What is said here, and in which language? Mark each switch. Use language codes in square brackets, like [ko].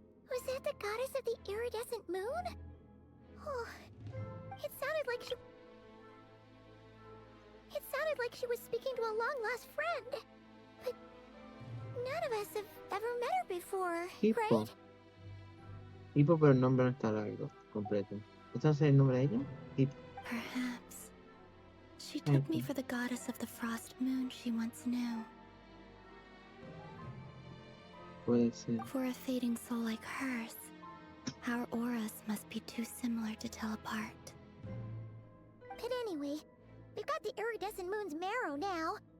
[en] Was that the goddess of the iridescent moon? Oh, it sounded like she was speaking to a long-lost friend. But none of us have ever met her before, Hippo. right? [es] Hippo, pero el nombre no está largo, completo. ¿Este es el nombre de ella? Hippo. [en] Perhaps. She took me for the goddess of the frost moon she once knew. [es] Puede ser. [en] For a fading soul like hers, our auras must be too similar to tell apart. But anyway, we've got the iridescent moon's marrow now.